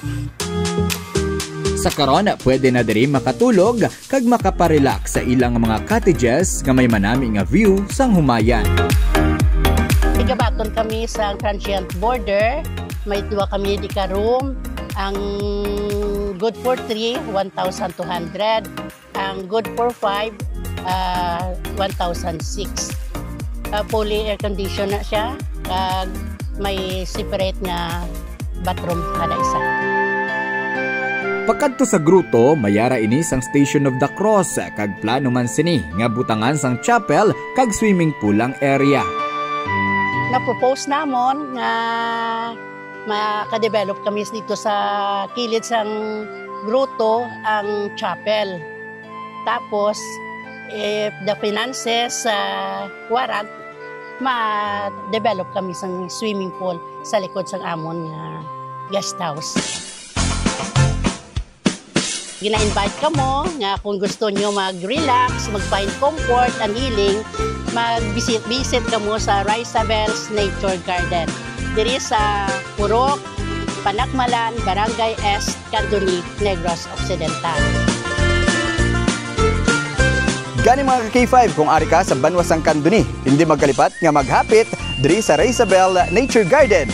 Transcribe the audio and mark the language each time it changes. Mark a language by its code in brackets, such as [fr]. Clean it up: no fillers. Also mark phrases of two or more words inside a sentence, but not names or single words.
[hil] Sa karon, pwede na diri makatulog kag makaparelax sa ilang mga cottages nga may manami nga view sang humayan. Igabaton kami sa [en] transient border, [hil] may duwa kami di ka room. Ang [en] good for [hil] 3, 1,200. Ang [en] good for [hil] 5, 1,006. [en] Fully air condition [hil] na siya. May separate nga bathroom kada isa. Pagkadto sa gruto, mayara ini sang Station of the Cross kag plano man sini nga butangan sang chapel kag [en] swimming pool [hil] ang area. Na-propose namon nga maka-develop kami dito sa kilid sang gruto ang chapel. Tapos, [en] if the finances warrant, [hil] ma-develop kami sang [en] swimming pool [hil] sa likod sang amon [en] guest house. [hil] Gina-invite ka mo nga kung gusto nyo mag-relax, [en] mag-find comfort and healing, [hil] mag-visit ka mo sa Raisabel's Nature Garden. Diri sa Purok, Panakmalan, Barangay East, Canduni, Negros Occidental. Gani mga ka-K5, kung ari ka sa Banwa, Sang Canduni, hindi magkalipat nga maghapit diri sa Raisabel Nature Garden.